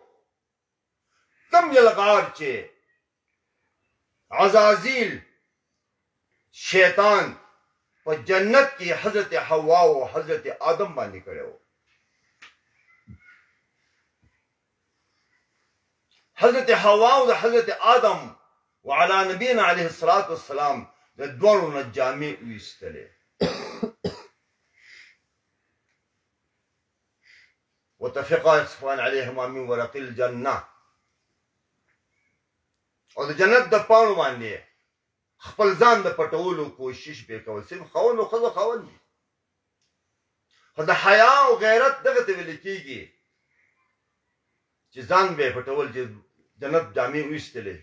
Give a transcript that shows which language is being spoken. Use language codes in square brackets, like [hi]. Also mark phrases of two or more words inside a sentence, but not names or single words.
[ps] کم یلغار چې عزازیل شیطان په جنت کې حضرت حوا او حضرت آدم باندې کړو. حضرت حوا او حضرت آدم [ar] وعلى نبينا عليه الصلاة والسلام [ps] د دوړو نه جامې ویستلې. [ar] وتفقا يخصفان عليهما من ورق الجنة. [ps] او د جنت د پاڼو باندې خپل ځان د پټولو کوشش به کول. صرف خاوند او ښځه خاوند دي. خو د حیا او غیرت دغه ته ویل کېږي چې ځان به پټول، چې جنت جامې ویستلې.